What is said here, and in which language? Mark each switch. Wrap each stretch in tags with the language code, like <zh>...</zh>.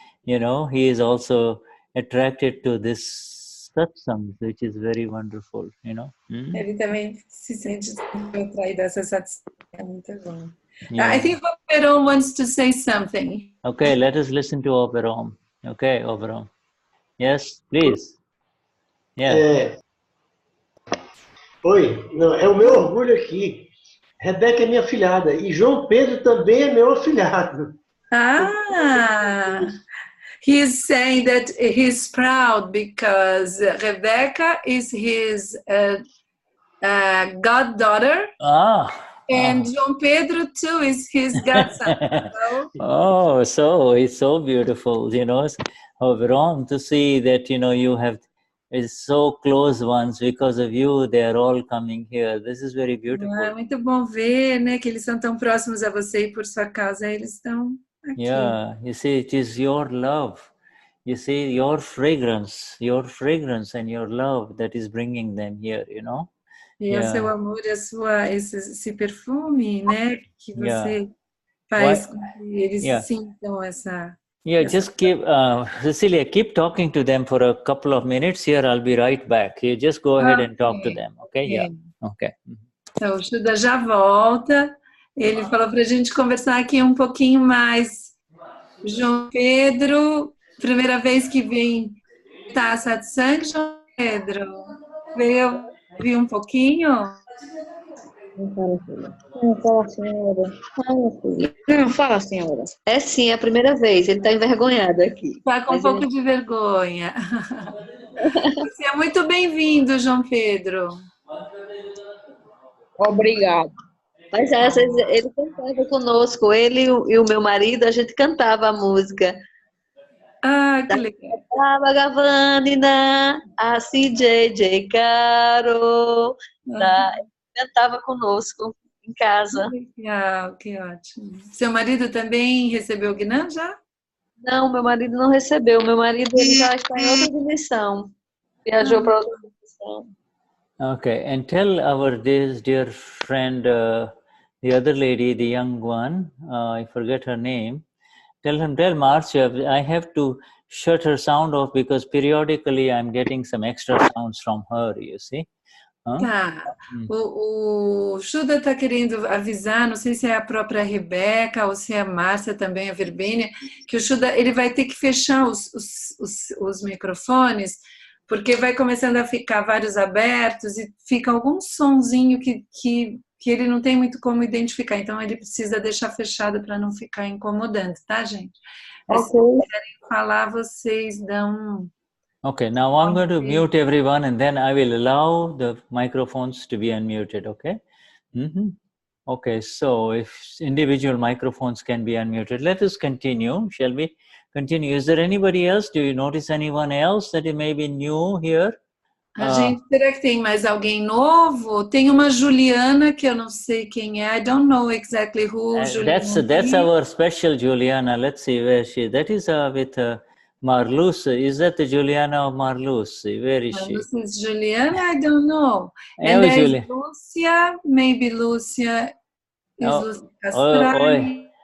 <en>You know, he is also attracted to this satsang, which is very wonderful, you know.</en> <pt>Ele também se sente atraído a essa satsang. É muito bom.</pt> <en>Yeah. I think Oberon wants to say something. Okay, let us listen to Oberon. Okay, Oberon. Yes, please. Yeah.</en> <pt>Oi, não, é o meu orgulho aqui. Rebeca é minha afilhada e João Pedro também é meu afilhado.</pt> <en>Ah, he's saying that he's proud because Rebecca is his goddaughter. And João Pedro too is his godson. Oh, so it's so beautiful, you know, Oberon, to see that, you know, you have so close ones. Because of you, they are all coming here. This is very beautiful.</en> <pt>É muito bom ver, né, que eles são tão próximos a você e por sua causa eles estão aqui.</pt> <en>Yeah, you see, it is your love. You see, your fragrance and your love that is bringing them here, you know.</en> <pt>E é o seu amor e esse perfume, né, que você faz com que eles sintam essa...</pt> <en>Just keep, Cecilia, keep talking to them for a couple of minutes here. I'll be right back. You just go ahead and talk to them, okay? Yeah, okay.</en> <pt>Então, o Shuddha já volta. Ele falou para a gente conversar aqui um pouquinho mais. João Pedro, primeira vez que vem a Satsang, João Pedro. Veio ouvir um pouquinho? Não fala, senhora. Não fala, senhora. É sim, é a primeira vez. Ele está envergonhado aqui. Está com um pouco de vergonha. Você é muito bem-vindo, João Pedro. Obrigado. Mas às vezes ele cantava conosco, ele e o meu marido, a gente cantava a música. Ah, que legal. Bhagavanina, Assim, JJ Caro. Cantava conosco em casa. Legal, que ótimo. Seu marido também recebeu o Gnan já? Não, meu marido não recebeu. Meu marido ele já está em outra dimensão. Viajou para outra dimensão.</pt> <en>Okay, and tell our dear friend, the other lady, the young one, I forget her name. Tell Marcia, I have to shut her sound off because periodically I'm getting some extra sounds from her, you see.</en> <pt>Tá. O Shuddha está querendo avisar, não sei se é a própria Rebeca ou se é a Márcia também, a Verbênia, que o Shuddha ele vai ter que fechar os microfones, porque vai começando a ficar vários abertos e fica algum sonzinho que ele não tem muito como identificar, então ele precisa deixar fechado para não ficar incomodando, tá, gente? Se quiserem falar, vocês dão...</pt> <en>Okay, now I'm going to mute everyone and then I will allow the microphones to be unmuted, okay? Okay, so if individual microphones can be unmuted, let us continue, shall we? continue. Is there anybody else? Do you notice anyone else that may be new here?</en> <pt>Será que tem mais alguém novo? Tem uma Juliana que eu não sei quem é.</pt> <en>I don't know exactly who Juliana That's our special Juliana. Let's see where she is. That is with Marlus. Is that the Juliana of Marlus? Where is she? This is Juliana? I don't know. And there's Lucia. Maybe Lucia is Lucia Castrani.</en>